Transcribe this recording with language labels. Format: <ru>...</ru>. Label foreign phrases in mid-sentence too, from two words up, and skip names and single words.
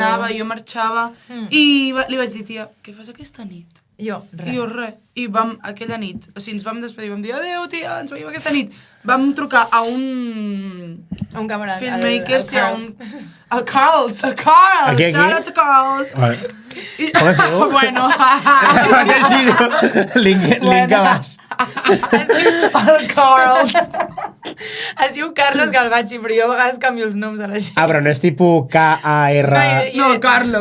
<ca>n'anava, jo marxava, i li vaig dir, tia, què fas aquesta nit? Jo, res. I jo, res. I vam, aquella nit, o sigui, ens vam despedir, vam dir, adéu, tia, ens veiem aquesta nit. Vam trucar a un A un camarada. filmmaker, sí, a Carls. un... El Carls, el Carls! Aquí?</ca> <en>Shout out to Carls!</en> <ca>Vale. I... Com es diu? Bueno, Link a baix. el Carls. Es diu Carlos Galvachi, però jo a vegades canvio els noms a la gent. Ah, però no és tipus K-A-R... No, Carlos.</ca>